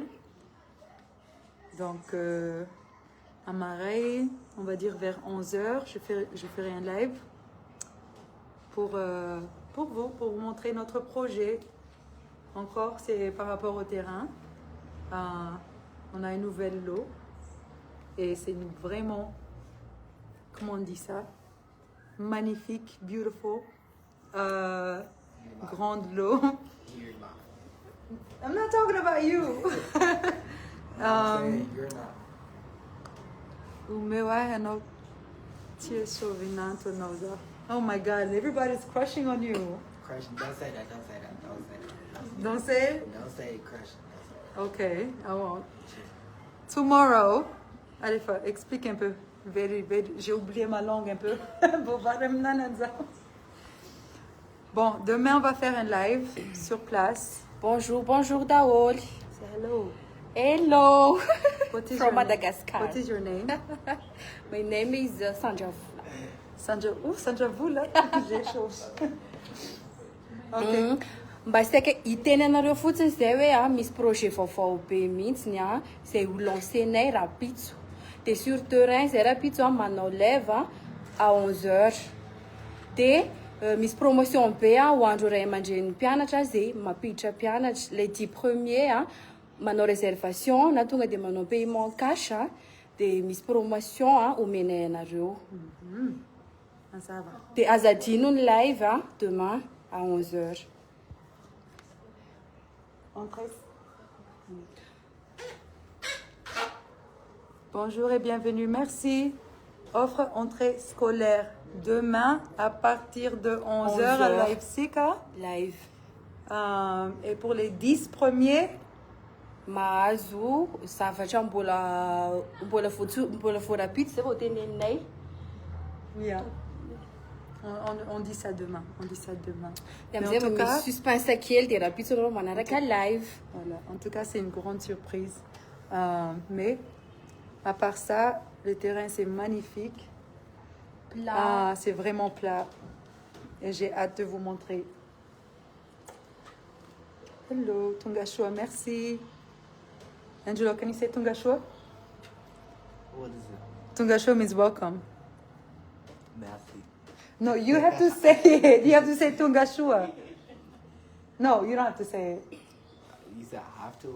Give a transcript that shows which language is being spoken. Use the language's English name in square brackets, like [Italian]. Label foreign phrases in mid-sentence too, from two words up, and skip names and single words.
[French] Donc, à Marais, on va dire vers 11h, je ferai un live pour vous montrer notre projet. Encore, c'est par rapport au terrain. On a une nouvelle lot et c'est vraiment, comment on dit ça? Magnifique, beautiful, grande lot. [English] You're not. I'm not talking about you. I'm saying you're not. O meu é no tia Sovinanto Noza. Oh my God, everybody's crushing on you. Crushing. Don't say that. Don't say that. Don't say that. Don't say it? Don't say crushing. Okay, I won't. Tomorrow, [French] allez, explique un peu. J'ai oublié ma langue un peu. Bon, demain on va faire un live sur place. Bonjour, bonjour Daol. [English] Say hello. Hello. What is From your Madagascar. Name? What is your name? My name is Sandra. [French] Sandra Vula. J'ai chaud. Ok. [Malagasy] Mba saka hiteny anareo fotsiny zay hoe misy projet vaovao be mihitsiny zay ho lancenay rapitso. De sur terrain zay rapitso manao live à 11h. De misy promotion be ho andro ray aman-dren'ny mpianatra zay mampiditra mpianatra [French] les 10 premiers [Malagasy] manao réservation na tonga de manao paiement cash de misy promotion omenay anareo. [French] Ça va. [Malagasy] De azadino ny live [French] demain à 11h. Bonjour et bienvenue, merci. Offre entrée scolaire demain à partir de 11h à Leipzig. Live. Et pour les 10 premiers, [Malagasy] mahazo zavatra mbola voarapitra zay vao teneninay. [French] Yeah. On dit ça demain. On dit ça demain. Mais en tout cas, [Malagasy] suspense kely de rapitso anao manaraka live. [French] Voilà. En tout cas, c'est une grande surprise. Mais à part ça, le terrain c'est magnifique. Plat. C'est vraiment plat. Et j'ai hâte de vous montrer. Hello, Tungashua, merci. [English] Angelo, can you say Tungashua? What is it? Tungashua means welcome. [French] Merci. [English] No, you have to say it. You have to say Tungashua. No, you don't have to say it. You said I have to? Or?